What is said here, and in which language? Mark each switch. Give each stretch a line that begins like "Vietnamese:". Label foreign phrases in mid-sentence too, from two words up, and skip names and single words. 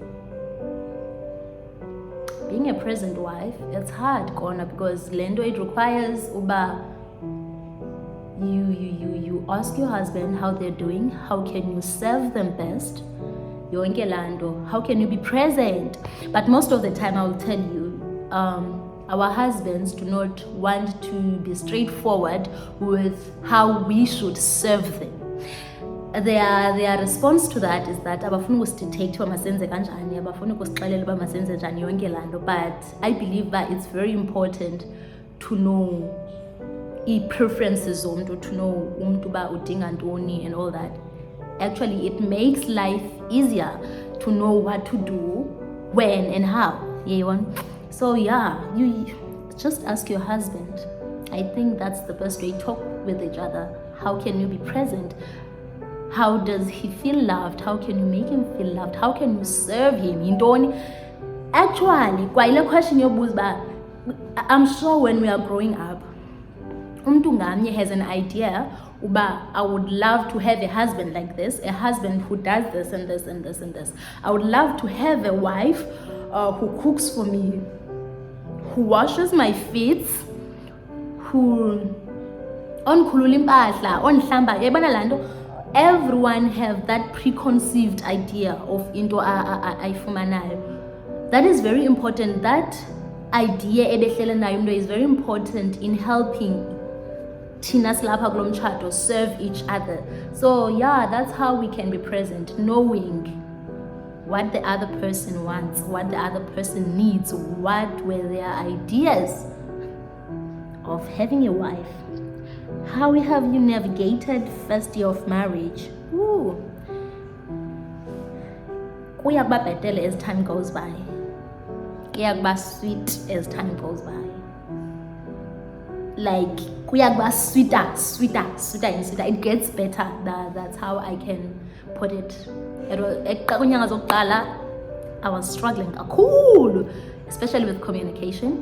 English: Being a present wife, it's hard, Kona, because Lendo, it requires uba you ask your husband how they're doing, how can you serve them best,
Xhosa: yonke lando,
English: how can you be present. But most of the time I will tell you, our husbands do not want to be straightforward with how we should serve them. Their response to that is that
Xhosa: abafuna ukusithethe uba masenze kanjani, abafuna ukusixelela uba masenze njani yonke laa nto.
English: But I believe that it's very important to know preferences zomntu, to know
Xhosa: umntu uba udinga ntoni
English: and all that. Actually, it makes life easier to know what to do, when and how. So yeah, you just ask your husband. I think that's the best way. Talk with each other. How can you be present? How does he feel loved? How can you make him feel loved? How can you serve him? Actually,
Xhosa: kwayile question yobuza,
English: I'm sure when we are growing up,
Xhosa: umntu ngamnye
English: has an idea uba I would love to have a husband like this, a husband who does this and this and this and this. I would love to have a wife who cooks for me, who washes my feet, who
Xhosa: onkhulula impahla, onhlamba. Yabona laa nto,
English: everyone have that preconceived idea of
Xhosa: into ayifumanayo.
English: That is very important. That idea
Xhosa: ebehlele nayo umntu
English: is very important in helping
Xhosa: thina silapha kulo mtshato
English: serve each other. So yeah, that's how we can be present, knowing what the other person wants, what the other person needs, what were their ideas of having a wife. How have you navigated first year of marriage? Ooh.
Xhosa: Kuya kuba bhetele
English: as time goes by.
Xhosa: Kuya kuba
English: sweet as time goes by.
Xhosa: Like kuya kuba sweeter.
English: It gets better. That's how I can put it. I was struggling kakhulu, especially with communication.